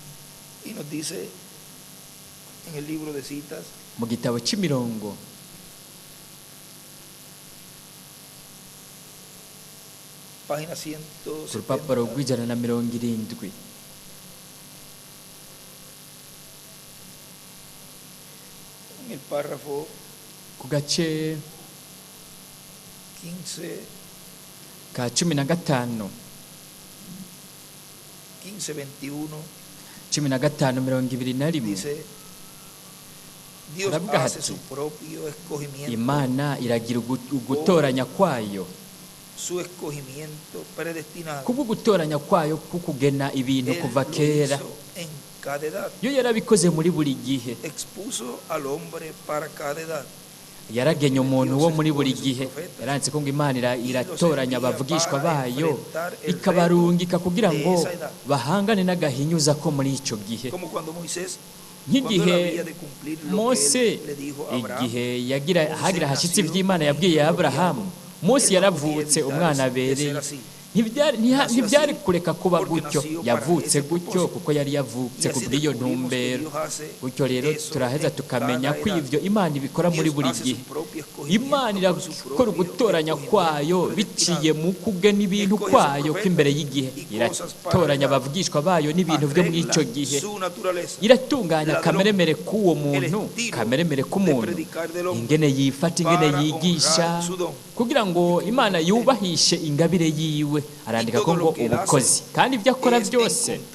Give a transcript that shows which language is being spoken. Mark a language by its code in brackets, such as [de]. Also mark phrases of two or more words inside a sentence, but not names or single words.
[rn] Mu gitabo cy'imirongo ku rupapuro rw'170, [es] En el párrafo [rn] ku gace 15, ka 15 15:21 15:21 [es] dice, Dios [rn] Aravuga [es] hace [rn] ati, [es] su propio escogimiento, [rn] imana iragira ugutoranya kwayo [es] su escogimiento predestinado. [rn] kubwo gutoranya kwayo kukugena ibintu [es] Él [rn] kuva [es] lo [rn] kera [es] hizo en cada edad. [rn] yo yarabikoze muri buri gihe [es] Expuso al hombre para cada edad. [rn] yaragenye umuntu wo muri buri gihe yaranditse ko ngo imana iratoranya abavugishwa bayo ikabarungika kugira ngo bahangane n'agahinyuza ko muri icyo gihe [es] Como cuando Moisés, [rn] nk'igihe [es] cuando él había de cumplir lo que [rn] mose [es] él le dijo a Abraham, [rn] igihe hagira hashyitsi iby'imana yabwiye aburahamu mose yaravutse umwana abereye ntibyari kureka kuba gutyo yavutse gutyo kuko yari yavutse ku bw'iyo ntumbero gutyo rero turaheza tukamenya ko ibyo imana ibikora muri buri gihe imana irakora ugutoranya kwayo biciye mu kugena ibintu kwayo kw'imbere y'igihe iratoranya abavugishwa bayo n'ibintu byo muri icyo gihe iratunganya kameremere k'uwo muntu kameremere k'umuntu ingene yifata ingene yigisha kugira ngo imana yubahishe ingabire yiwe arandika ko ngo ubukozi kandi ibyo akora byose